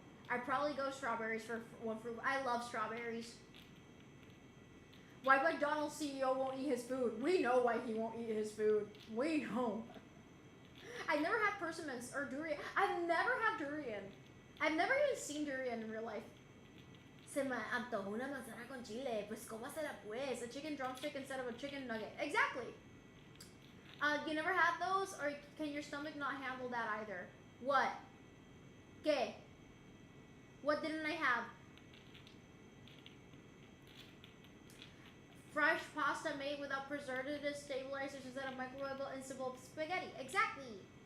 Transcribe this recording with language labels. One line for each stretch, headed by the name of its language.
English: I'd probably go strawberries for one fruit. I love strawberries. Why McDonald's CEO won't eat his food? We know why he won't eat his food. We know. I've never had persimmons or durian. I've never had durian. I've never even seen durian in real life.
Spanish: Se me antojó una manzana con chile. Pues, ¿cómo será pues?
English: A chicken drumstick instead of a chicken nugget. Exactly. You never had those? Or can your stomach not handle that either? What?
Spanish: ¿Qué?
English: What didn't I have? Fresh pasta made without preservatives, stabilizers instead of microwavable instant spaghetti. Exactly.